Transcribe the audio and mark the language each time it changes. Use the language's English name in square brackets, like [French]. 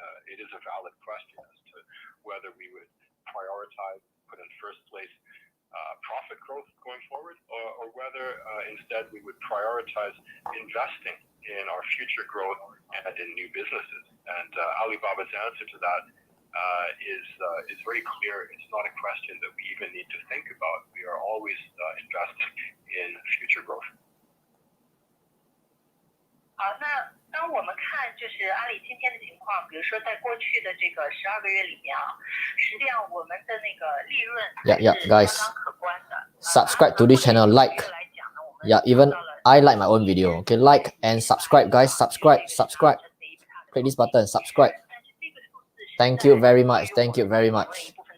[English] It is a valid question as to whether we would prioritize, put in first place, profit growth going forward, or whether instead we would prioritize investing in our future growth and in new businesses. And Alibaba's answer to that is very clear. It's not a question that we even need to think about. We are always investing in future growth. [Chinese] 好，那当我们看就是阿里今天的情况，比如说在过去的这个12个月里面啊，实际上我们的那个利润是相当可观的。 [English] Subscribe to this channel, like. Yeah, even I like my own video. Okay, like and subscribe, guys. Subscribe. Click this button. Subscribe. Thank you very much. Thank you very much.